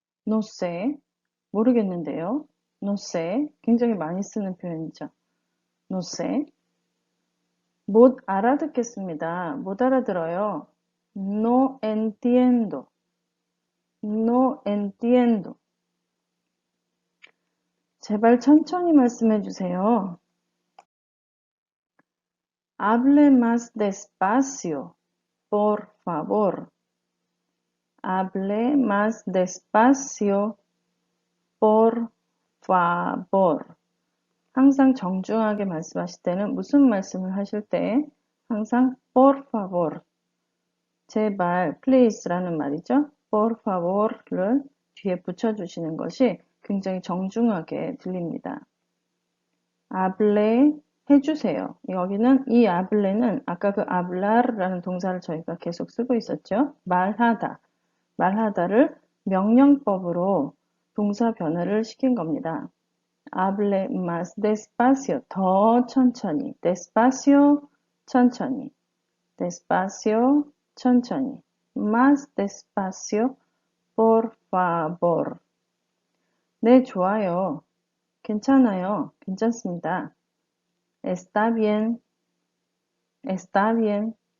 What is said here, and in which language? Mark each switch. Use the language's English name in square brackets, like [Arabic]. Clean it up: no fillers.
[Spanish] No sé, [Korean] 모르겠는데요. [Spanish] No sé, [Korean] 굉장히 많이 쓰는 표현이죠. No sé, 못 알아듣겠습니다. 못 알아들어요. [Spanish] No entiendo, no entiendo. [Korean] 제발 천천히 말씀해 주세요. [Spanish] Hable más despacio, por favor. Hable más despacio, por favor. [Korean] 항상 정중하게 말씀하실 때는 무슨 말씀을 하실 때 항상 [Spanish] por favor, [Korean] 제발, please라는 말이죠. [Spanish] por favor [Korean] 를 뒤에 붙여주시는 것이 굉장히 정중하게 들립니다. hable 해주세요. 여기는 이 hable는 아까 그 hablar라는 동사를 저희가 계속 쓰고 있었죠. 말하다. 말하다를 명령법으로 동사 변화를 시킨 겁니다. [Spanish] hable más despacio, [Korean] 더 천천히. despacio, 천천히. despacio, 천천히. [Spanish] más despacio, por favor. [Korean] 네, 좋아요. 괜찮아요. 괜찮습니다. [Spanish] está bien, está bien.